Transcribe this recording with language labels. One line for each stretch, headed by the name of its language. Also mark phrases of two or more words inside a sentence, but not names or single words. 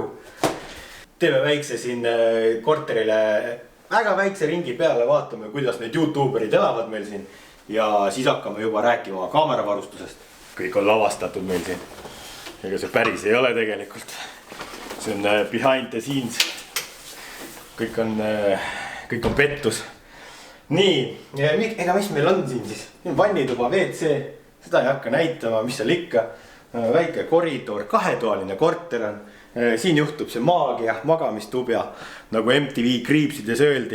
Estonian: Teeme väikse siin korterile väga väikse ringi peale, vaatame, kuidas need YouTuberid elavad meil siin ja siis hakkame juba rääkima kaameravarustusest. Kõik on lavastatud meil siin. Ega see päris ei ole tegelikult. See on
English: behind the scenes.
Estonian: Kõik on pettus. Nii, ega mis meil on siin siis? Vannituba, WC, seda ei hakka näitama, mis seal ikka. Väike koridor, kahetoaline korter on. Siin juhtub see maagia, magamistubja, nagu MTV Kriipsides öeldi.